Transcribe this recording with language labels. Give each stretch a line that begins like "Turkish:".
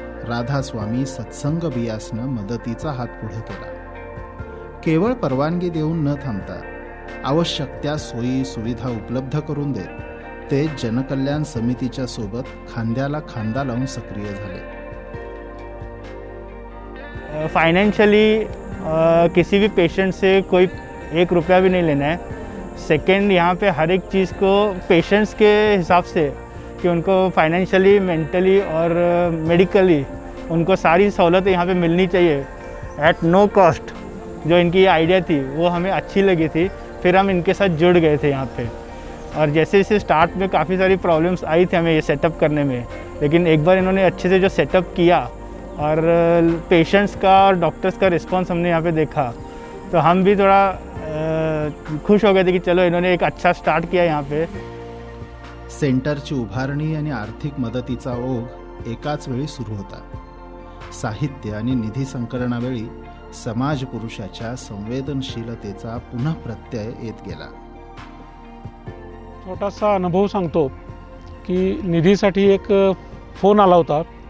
Marathi: राधास्वामी सत्संग बियासनं मदतीचा हात पुढे केला. केवळ परवानगी देऊन न थांबता आवश्यक त्या सोयी सुविधा उपलब्ध करून देत ते जनकल्याण समितीच्या सोबत खांद्याला खांदा लावून सक्रिय झाले.
Hindi: फाइनेंशियली किसी भी पेशेंट से कोई 1 रुपया भी नहीं लेना है. सेकेंड, यहाँ पे हर एक चीज़ को पेशेंट्स के हिसाब से कि उनको फाइनेंशियली, मेंटली और मेडिकली उनको सारी सहूलतें यहाँ पे मिलनी चाहिए
English: At no cost.
Hindi: जो इनकी आइडिया थी वो हमें अच्छी लगी थी, फिर हम इनके साथ जुड़ गए थे यहाँ पे. और जैसे जैसे स्टार्ट में काफ़ी सारी प्रॉब्लम्स आई थी हमें ये सेटअप करने में, लेकिन एक बार इन्होंने अच्छे से जो सेटअप किया और पेशेंट्स का और डॉक्टर्स का रिस्पांस हमने यहाँ पे देखा, तो हम भी थोड़ा खुश हो गए थे कि चलो इन्होंने एक अच्छा स्टार्ट किया यहाँ पे.
Marathi: सेंटरची उभारणी आणि आर्थिक मदतीचा ओघ एकाच वेळी सुरू होता. साहित्य आणि निधी संकलनावेळी समाज पुरुषाच्या संवेदनशीलतेचा पुन्हा प्रत्यय येत गेला. छोटासा अनुभव सांगतो की निधीसाठी एक फोन आला होता.